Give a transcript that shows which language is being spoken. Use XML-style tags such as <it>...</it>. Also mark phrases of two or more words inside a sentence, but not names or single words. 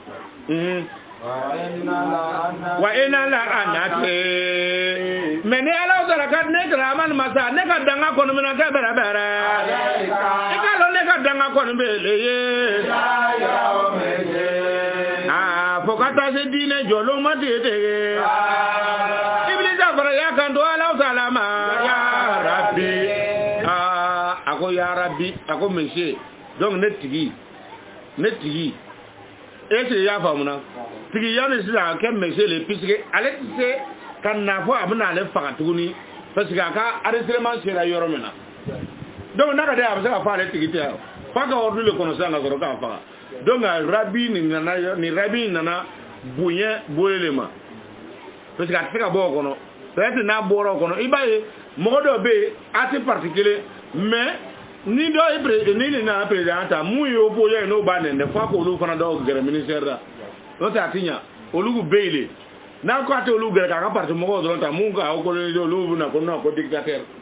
<bm>wa e na la a nate mais ni ala sɔrɔ ka ne kɛra a ma nin ma sa ne ka danga kɔni bɛna kɛ bɛrɛ i ka dɔn ne ka danga kɔni bɛ le ye fo ka taa se diinɛ jɔlenw ma ten ibilisa fana y'a kan to ala taala ma ya rabi a ko ya rabi a ko</bm> <fr>monsieur donc</fr> <bm>ne tigi</bm> <fr>est-ce que</fr> <bm>y'a faamu na tigi yanni sisan a kɛ monsieur le puisque ale tɛ se ka na fɔ a bɛna ale faga tuguni</bm> <fr>parce que</fr> <bm>a ka enregistrement sera yɔrɔ min na donc n'a ka di a bɛ se ka fɔ ale tigi tɛ yan f'a ka ordre le kɔnɔ sisan ka sɔrɔ k'a faga donc rabi ni rabi nana bonya bolele ma</bm> <fr>parce que</fr> <bm>a tɛ se ka bɔ o kɔnɔ peut-être n'a bɔra o kɔnɔ i b'a ye mɔgɔ dɔ bɛ yen a tɛ parti kelen mais ni dɔ ye ni nin nana président ta mun ye opposé ye n'o b'a nɛn f'a k'olu fana dɔw gɛrɛ ministère la n'o tɛ a tɛ ɲɛ olu bɛɛ ye le n'a ko a tɛ olu gɛrɛ k'a ka parti mɔgɔw dɔrɔn ta mun ka coloniser olu bɛ na ko non ko dictateur</bm>